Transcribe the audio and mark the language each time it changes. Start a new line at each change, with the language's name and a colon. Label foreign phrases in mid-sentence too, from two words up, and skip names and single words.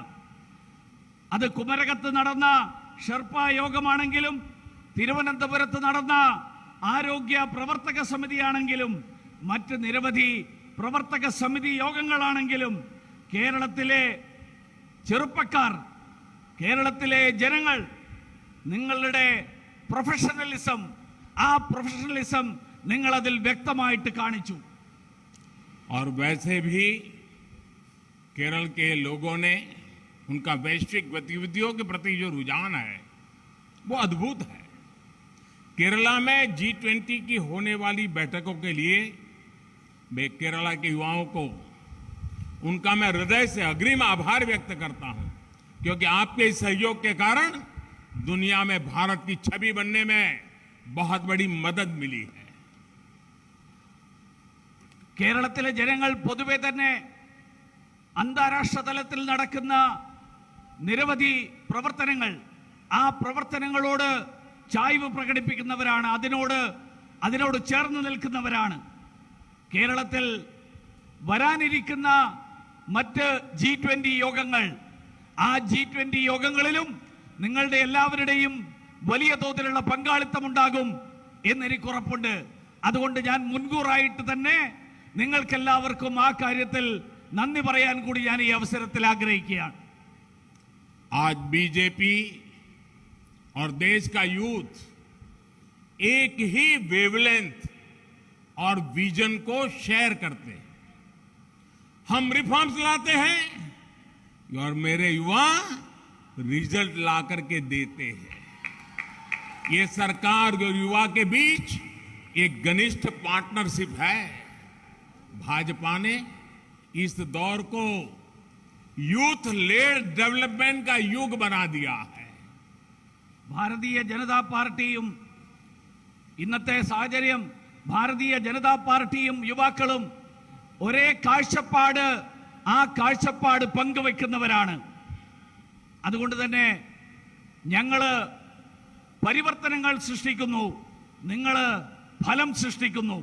Malayalam: അത് കുമരകത്ത് നടന്ന ഷെർപ്പ യോഗമാണെങ്കിലും, തിരുവനന്തപുരത്ത് നടന്ന ആരോഗ്യ പ്രവർത്തക സമിതിയാണെങ്കിലും, മറ്റ് നിരവധി പ്രവർത്തക സമിതി യോഗങ്ങളാണെങ്കിലും, കേരളത്തിലെ ചെറുപ്പക്കാർ, കേരളത്തിലെ ജനങ്ങൾ നിങ്ങളുടെ പ്രൊഫഷണലിസം, ആ പ്രൊഫഷണലിസം നിങ്ങൾ അതിൽ വ്യക്തമായിട്ട് കാണിച്ചു.
Hindi: और वैसे भी केरल के लोगों ने, उनका वैश्विक गतिविधियों के प्रति जो रुझान है वो अद्भुत है. केरला में G20 की होने वाली बैठकों के लिए मैं केरला के युवाओं को, उनका मैं हृदय से अग्रिम आभार व्यक्त करता हूं, क्योंकि आपके इस सहयोग के कारण दुनिया में भारत की छवि बनने में बहुत बड़ी मदद मिली है.
Malayalam: കേരളത്തിലെ ജനങ്ങൾ പൊതുവെ തന്നെ അന്താരാഷ്ട്ര തലത്തിൽ നടക്കുന്ന നിരവധി പ്രവർത്തനങ്ങൾ, ആ പ്രവർത്തനങ്ങളോട് ചായ്വ് പ്രകടിപ്പിക്കുന്നവരാണ്, അതിനോട് ചേർന്ന് നിൽക്കുന്നവരാണ്. കേരളത്തിൽ വരാനിരിക്കുന്ന മറ്റ് G20 യോഗങ്ങൾ, ആ G20 യോഗങ്ങളിലും നിങ്ങളുടെ എല്ലാവരുടെയും വലിയ തോതിലുള്ള പങ്കാളിത്തം ഉണ്ടാകും. എന്നെനിക്കുറപ്പുണ്ട്. അതുകൊണ്ട് ഞാൻ മുൻകൂറായിട്ട് തന്നെ നിങ്ങൾക്കെല്ലാവർക്കും ആ കാര്യത്തിൽ നന്ദി പറയാൻ കൂടി ഞാൻ ഈ അവസരത്തിൽ ആഗ്രഹിക്കുകയാണ്.
Hindi: आज बीजेपी और देश का यूथ एक ही वेवलेंथ और विजन को शेयर करते हैं. हम रिफॉर्म्स लाते हैं और मेरे युवा रिजल्ट ला करके देते हैं. ये सरकार और युवा के बीच एक घनिष्ठ पार्टनरशिप है. भाजपा ने इस दौर को
English: youth led development
Hindi: का युग बना दिया है.
Malayalam: ഭാരതീയ ജനതാ പാർട്ടിയും ഇന്നത്തെ സാഹചര്യം ഭാരതീയ ജനതാ പാർട്ടിയും യുവാക്കളും ഒരേ കാഴ്ചപ്പാട് ആ കാഴ്ചപ്പാട് പങ്കുവെക്കുന്നവരാണ്. അതുകൊണ്ട് തന്നെ ഞങ്ങള് പരിവർത്തനങ്ങൾ സൃഷ്ടിക്കുന്നു, നിങ്ങള് ഫലം സൃഷ്ടിക്കുന്നു.